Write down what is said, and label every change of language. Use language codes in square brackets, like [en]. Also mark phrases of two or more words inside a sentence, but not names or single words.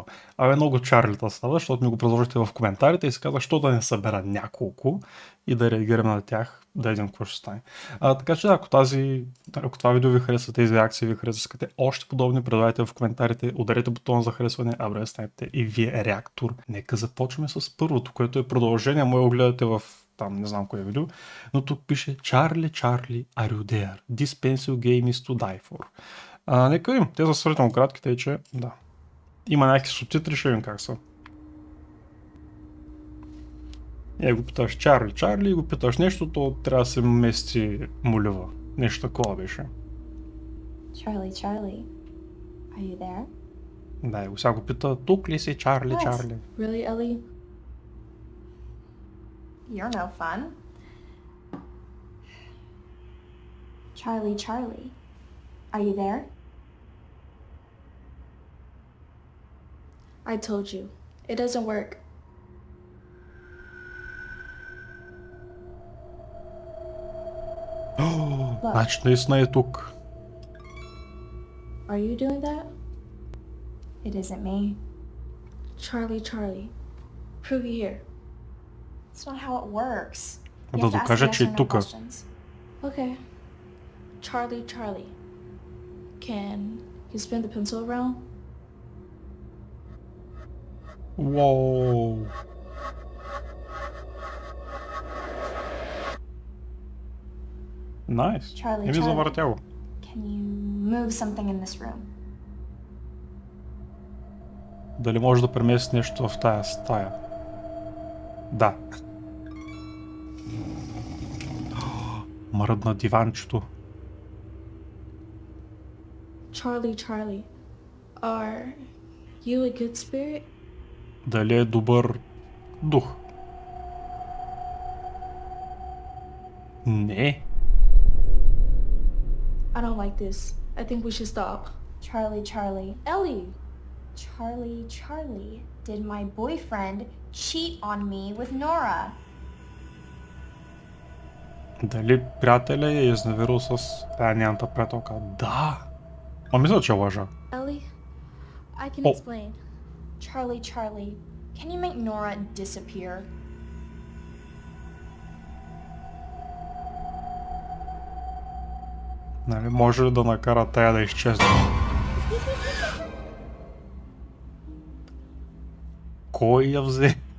[bg] Абе, много Чарлита става, защото ми го предложихте в коментарите и си казах, що да не събера няколко и да реагираме на тях, да видим какво ще стане. Така че, ако това видео ви хареса, тези реакции ви хареса, искате още подобни, предлагайте в коментарите, ударете бутона за харесване, а да станете и вие реактор. Нека започваме с първото, което е продължение, може го гледате в там, не знам кое видео, но тук пише [en] Charlie, Charlie, are you there? This pencil game is to die for. [bg] Нека видим, те са сравнително кратки, тъй че да. Има някакви субтитри, ще видим как са. И го питаш Чарли, Чарли и го питаш нещо, то трябва да се мести молива. Нещо такова беше. [en] Charlie, Charlie, are you there? [bg] Да, и го сега го пита, тук ли си, Чарли, [en] What? [bg] Чарли? [en] Really, Ellie? You're no fun. Charlie, Charlie, are you there? I told you, it doesn't work. [bg] Значи наистина е тук. [en] Are you doing that? It isn't me. Charlie, Charlie, prove you here. It's not how it works. You [bg] Да [en] have to ask [bg] докажа, [en] yes [bg] че [en] or [bg] е [en] no [bg] тук. [en] questions. Okay. Charlie, Charlie, can you spin the pencil around? [bg] Уоу. Найс. [en] Charlie, [bg] Не ми [en] Charlie. [bg] завъртя го. [en] Can you move something in this room? [bg] Дали може да премести нещо в тая стая? Да. Мръдна диванчето. [en] Charlie, Charlie, are you a good spirit? [bg] Дали е добър дух? Не. [en] I don't like this. I think we should stop. Charlie, Charlie. Ellie! Charlie, Charlie, did my boyfriend cheat on me with Nora? [bg] Дали приятеля е изневерил с тая нямата приятелка? Да. А мисля, че лъжа. [en] Ellie, I can Oh. explain. Charlie, Charlie, can you make Nora disappear? [bg] Нали, може ли да накара тая да изчезне? Кой я взе?